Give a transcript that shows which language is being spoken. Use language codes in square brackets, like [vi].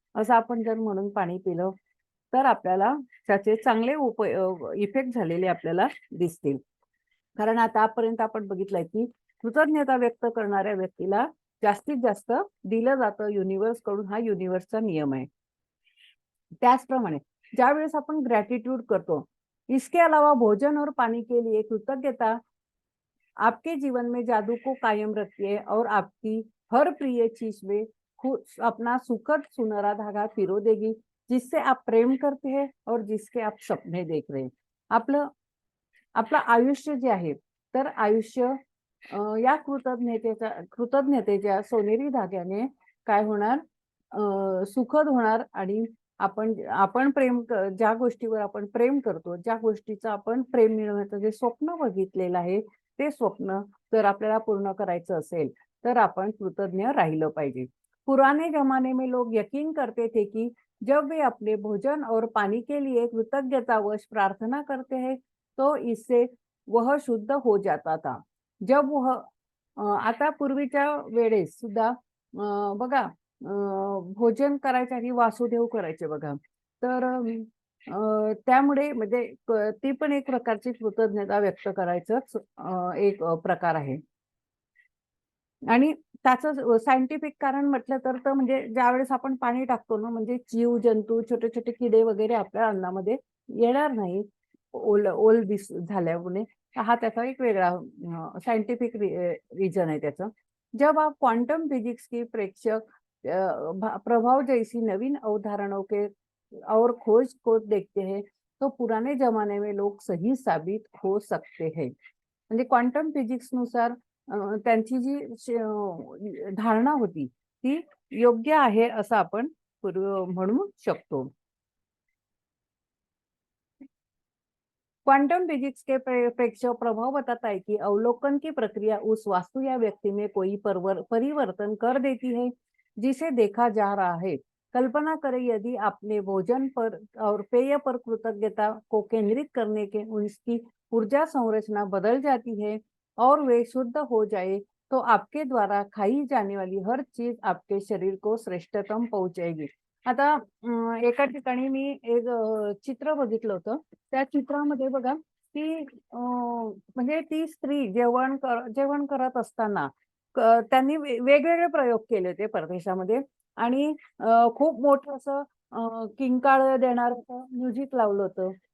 [mr] असं आपण जर म्हणून पाणी पिलं, तर आपल्याला त्याचे चांगले इफेक्ट झालेले आपल्याला दिसतील. कारण आतापर्यंत आपण बघितलंय, की कृतज्ञता व्यक्त करणाऱ्या व्यक्तीला जास्तीत जास्त दिलं जातं युनिव्हर्सकडून. हा युनिव्हर्सचा नियम आहे. त्याचप्रमाणे ज्यावेळेस आपण ग्रॅटिट्यूड करतो, [hi] इसके अलावा भोजन और पानी के लिए कृतज्ञता आपके जीवन में जादू को कायम रखती है और आपकी हर प्रिय चीज में अपना सुखद सुनहरा धागा पिरो देगी, जिससे आप प्रेम करते हैं और जिसके आप सपने देख रहे हैं. [mr] आपलं आपलं आयुष्य जे आहे, तर आयुष्य या कृतज्ञतेच्या सोनेरी धाग्याने काय होणार? सुखद होणार आणि आपण आपण ज्या गोष्टीवर आपण प्रेम करतो, ज्या गोष्टीचं आपण प्रेम मिळवण्याचं जे स्वप्न बघितलेलं आहे, ते स्वप्न जर आपल्याला पूर्ण करायचं असेल, तर आपण कृतज्ञ राहिलं पाहिजे. [hi] पुराने जमाने में लोग यकीन करते थे कि जब वे अपने भोजन और पानी के लिए कृतज्ञतावश प्रार्थना करते हैं, तो इससे वह शुद्ध हो जाता था. जब वह [mr] आता पूर्वीच्या वेळेस सुद्धा बघा भोजन करायच्या आधी वासुदेव करायचे बघा. तर त्यामुळे म्हणजे ती पण एक प्रकारची कृतज्ञता व्यक्त करायचंच एक प्रकार आहे. आणि त्याचं सायंटिफिक कारण म्हटलं तर म्हणजे ज्यावेळेस आपण पाणी टाकतो ना, म्हणजे जीव-जंतू, छोटे-छोटे किडे वगैरे आपल्या अन्नामध्ये येणार नाही. ओल दिस झाल्यामुळे. हा त्याचा एक वेगळा सायंटिफिक रीज़न है त्याचं. [hi] जब आप क्वांटम फिजिक्स की प्रेक्षक प्रभाव जैसी नवीन अवधारणाओं के और खोज को देखते हैं, तो पुराने जमाने में लोग सही साबित हो सकते हैं. [mr] म्हणजे क्वांटम फिजिक्सनुसार त्यांची जी धारणा होती, ती योग्य आहे असं आपण म्हणू शकतो. [hi] क्वांटम फिजिक्स के प्रेक्षक प्रभाव बताता है कि अवलोकन की प्रक्रिया उस वास्तु या व्यक्ति में कोई परिवर्तन कर देती है जिसे देखा जा रहा है. कल्पना करें यदि आपने भोजन पर और पेय पर कृतज्ञता को केंद्रित करने के उसकी ऊर्जा संरचना बदल जाती है और वे शुद्ध हो जाए, तो आपके द्वारा खाई जाने वाली हर चीज आपके शरीर को श्रेष्ठतम पहुंचाएगी. [mr] आता एका ठिकाणी मी एक चित्र बघितलं होतं. त्या चित्रामध्ये बघा, की म्हणजे ती स्त्री जेवण करत असताना त्यांनी वेगवेगळे प्रयोग केले होते परदेशामध्ये आणि खूप मोठं असं किंकाळ देणारं असं म्युझिक लावलं होतं.